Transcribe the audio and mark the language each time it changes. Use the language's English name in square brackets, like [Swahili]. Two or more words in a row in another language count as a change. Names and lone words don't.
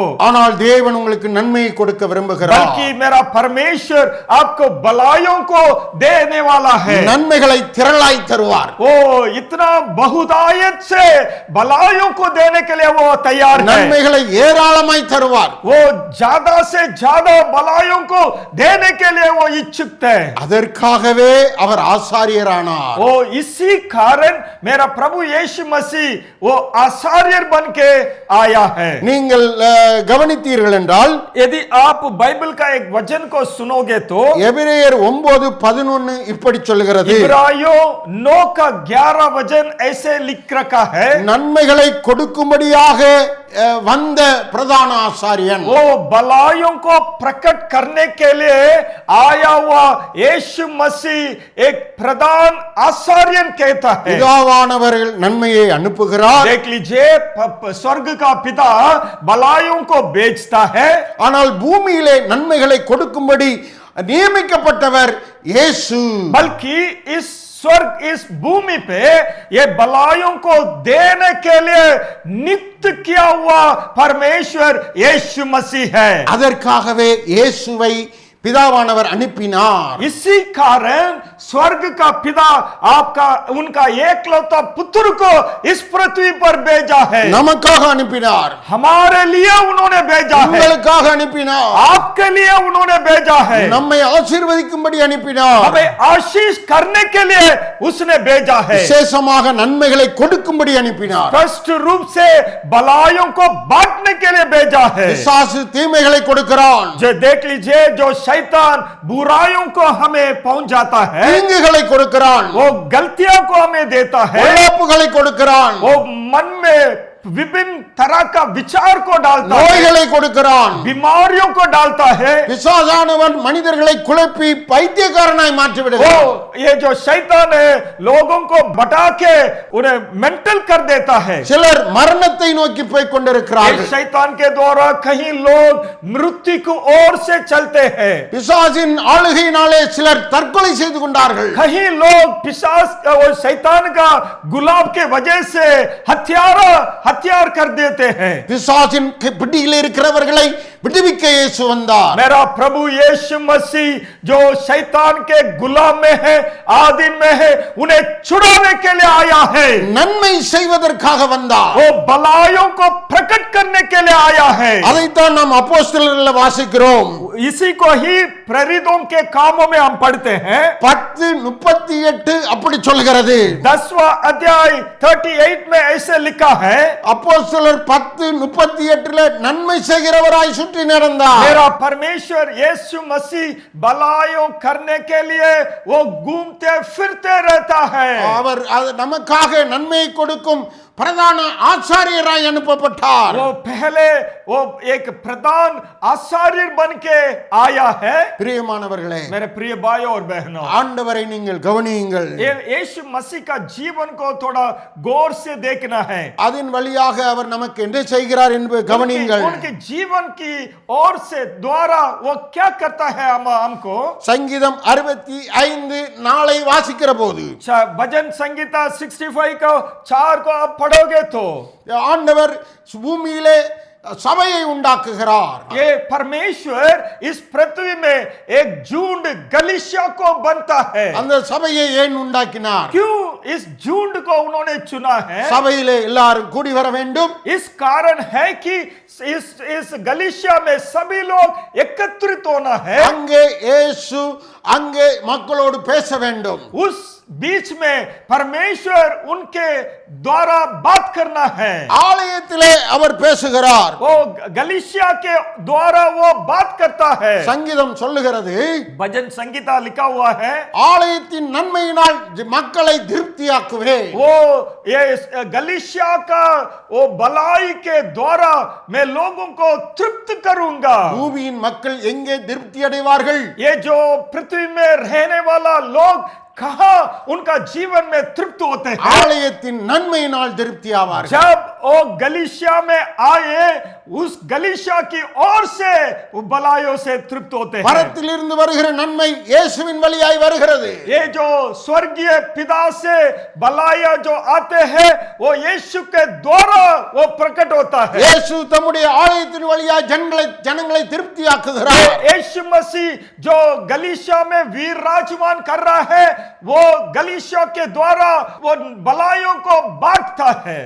[Tamil] ஆனால் தேவன் உங்களுக்கு நன்மையை கொடுக்க விரும்புகிறார். [Hindi] बल्कि मेरा परमेश्वर आपको भलाइयों को देने वाला है। [Tamil] நன்மைகளை திரளாய் தருவார். [Hindi] वो इतना बहुतायत से भलाइयों को देने के लिए वो तैयार है। [Tamil] நன்மைகளை ஏராளமாய் தருவார். [Hindi] वो ज्यादा से ज्यादा भलाइयों को देने के लिए वो इच्छुक है। [Tamil] அதற்காகவே அவர் ஆசாரியரானார். [Hindi] वो इसी कारण मेरा प्रभु यीशु मसीह वो आचार्य बन के आया है। [Tamil] நீங்கள் கவனித்தீர்கள் என்றால், [Hindi] यदि आप बाइबल का एक वचन को सुनोगे तो [Tamil] எபிரேயர் 9:11 இப்படி சொல்கிறது. [Hindi] इब्रानियों 9 का 11 वचन ऐसे लिख रखा है, [Tamil] நன்மைகளை கொடுக்கும்படியாக வந்த பிரதான ஆசாரியன், [Hindi] वो भलाइयों को प्रकट करने के लिए आया हुआ यीशु मसीह एक प्रधान आचार्य कहता है। [Tamil] பிதாவானவர் நன்மையை அனுப்புகிறார். [Hindi] देख लीजिए, स्वर्ग का पिता भलाइयों को भेजता है, [Tamil] ஆனால் பூமியிலே நன்மைகளை கொடுக்கும்படி நியமிக்கப்பட்டவர் இயேசு. [Hindi] बल्कि इस स्वर्ग इस भूमि पे ये भलाइयों को देने के लिए नियुक्त किया हुआ परमेश्वर यीशु मसीह है। [Tamil] அதற்காகவே இயேசுவை பிதாவானவர் அனுப்பினார். [Hindi] इसी कारण स्वर्ग का पिता आपका उनका एकलौता पुत्र को इस पृथ्वी पर भेजा है। [Tamil] நமக்காக அனுப்பினார். [Hindi] हमारे लिए उन्होंने भेजा है, [Tamil] உங்களுக்காக அனுப்பினார். [Hindi] आपके लिए उन्होंने भेजा है, [Tamil] நம்மை ஆசீர்வதிக்கும்படி அனுப்பினார். [Hindi] हमें आशीष करने के लिए उसने भेजा है, [Tamil] விசேஷமாக நன்மைகளை கொடுக்கும்படி அனுப்பினார். [Hindi] स्पष्ट रूप से भलाइयों को बांटने के लिए भेजा है। [Tamil] பிசாசு தீமைகளை கொடுக்கிறான். [Hindi] जो देख लीजिए, जो शैतान बुराइयों को हमें पहुंचाता है, [Tamil] தீங்குகளை கொடுக்கிறான். [Hindi] वो गलतियों को हमें देता है, [Tamil] பொல்லாப்புகளை கொடுக்கிறான். [Hindi] वो मन में विभिन्न तरह का विचार को डालता है, [Tamil] நோய்களை கொடுக்கிறான். [Hindi] बीमारियों को डालता है। [Tamil] பிசாசானவன் மனிதர்களை குழப்பி பைத்தியக்காரனாய் மாற்றி விடுகிறான். [Hindi] वो ये जो शैतान है लोगों को बटा के उन्हें मेंटल कर देता है। [Tamil] சிலர் மரணத்தை நோக்கி போய் கொண்டிருக்கிறார்கள். [Hindi] इस शैतान के द्वारा कहीं लोग मृत्यु की ओर से चलते हैं, [Tamil] பிசாசின் ஆளுகையினாலே சிலர் தற்கொலை செய்து கொண்டார்கள். [Hindi] कहीं लोग पिशाच और शैतान का गुलाब के वजह से हथियार कर देते हैं। [Tamil] பிசாசின் பிடியில் இருக்கிறவர்களை விடுவிக்க இயேசு வந்தார். [Hindi] मेरा प्रभु यीशु मसीह जो शैतान के गुलाम में है, आदीन में है, उन्हें छुड़ाने के लिए आया है। [Tamil] நன்மை செய்வதற்காக வந்தார். [Hindi] वो भलाइयों को प्रकट करने के लिए आया है। [Tamil] அதைத்தான் நாம் அப்போஸ்தலர்களில் வாசிக்கிறோம். [Hindi] इसी को ही प्रेरितों के कामों में हम पढ़ते हैं। [Tamil] 10:38 அப்படி சொல்கிறது. [Hindi] 10वां अध्याय 38 में ऐसे लिखा है, [Tamil] அப்போஸ்தலர் 10:38 நன்மை செய்கிறவராய் சுற்றி நடந்தார். [Hindi] मेरा परमेश्वर यीशु मसीह भलाइयों करने के लिए वो घूमते फिरते रहता है। [Tamil] அவர் நமக்காக நன்மையை கொடுக்கும் பிரதான ஆசாரியராய் அனுப்பப்பட்டார். [Hindi] वो पहले वो एक प्रधान आचार्य बन के आया है। [Tamil] பிரியமானவர்களே, [Hindi] मेरे प्रिय भाइयों और बहनों, [Tamil] ஆண்டவரை நீங்கள் கவனியுங்கள். [Hindi] यीशु मसीह का जीवन को थोड़ा गौर से देखना है। [Tamil] அதன் வழியாக அவர் நமக்கு என்ன செய்கிறார் என்பதை கவனியுங்கள். [Hindi] उनके जीवन की ओर से द्वारा वो क्या करता है हमको। [Tamil] சங்கீதம் 65 நாளை வாசிக்கிற போது [Hindi] भजन संगीता 65 का 4 को आप पढ़ोगे तो [Tamil] ஆண்டவர் பூமியிலே சபையை உண்டாக்குகிறார். [Hindi] ये परमेश्वर इस पृथ्वी में एक झुंड गलीशिया को बनता है। [Tamil] அந்த சபையை ஏன் உண்டாக்கினார்? [Hindi] क्यों इस झुंड को उन्होंने चुना है? [Tamil] சபையிலே எல்லாரும் கூடி வர வேண்டும். [Hindi] इस कारण है कि इस गलीशिया में सभी लोग एकत्रित होना है। [Tamil] அங்கே இயேசு அங்கே மக்களோடு பேச வேண்டும். [Hindi] उस बीच में परमेश्वर उनके द्वारा बात करना है। [Tamil] ஆலயத்திலே அவர் பேசுகிறார். [Hindi] वो गलीशिया के द्वारा वो बात करता है। [Tamil] சங்கீதம் சொல்லுகிறது, [Hindi] भजन संगीता लिखा हुआ है, [Tamil] ஆலயத்தின் நன்மையினால் மக்களை திருப்தியாக்குவேன். [Hindi] वो ये गलीशिया का वो भलाई के द्वारा मैं लोगों को तृप्त करूंगा। [Tamil] பூமியின் மக்கள் எங்கே திருப்தி அடைவார்கள்? [Hindi] ये जो पृथ्वी में रहने वाला लोग कहा उनका जीवन में तृप्त होते हैं? [Tamil] ஆலயத்தின் நன்மையினால் திருப்தி ஆவார்கள். [Hindi] जब वो गलीशिया में आए, उस गलीशिया की ओर से वो भलाइयों से तृप्त होते हैं। [Tamil] பரத்திலிருந்து வருகிற நன்மை இயேசுவின் வழியாய் வருகிறது. [Hindi] ये जो स्वर्गीय पिता से भलाइयां जो आते हैं वो यीशु के द्वारा वो प्रकट होता है। [Tamil] இயேசு தம்முடைய ஆலயத்தின் வழியாய் ஜனங்களை திருப்தியாக்குகிறார். [Hindi] यीशु मसीह जो गलीशिया में वीर राजमान कर रहा है, वो गलीशिया के द्वारा वो भलाइयों को बांटता है।